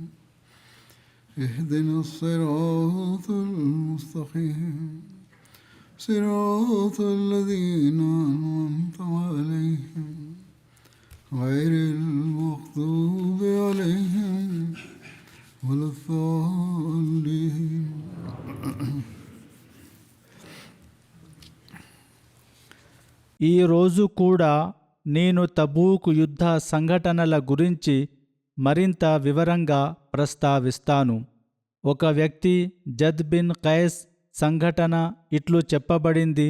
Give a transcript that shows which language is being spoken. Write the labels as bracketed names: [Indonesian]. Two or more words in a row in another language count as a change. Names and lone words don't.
[Arabic] اهدنا الصراط المستقيم صراط الذين أنعمت عليهم غير المغضوب عليهم ولا الضالين. [Telugu] ఈ రోజు కూడా నేను తబూకు యుద్ధ సంఘటనల గురించి మరింత వివరంగా ప్రస్తావిస్తాను. ఒక వ్యక్తి జద్ బిన్ ఖైస్ సంఘటన ఇట్లు చెప్పబడింది.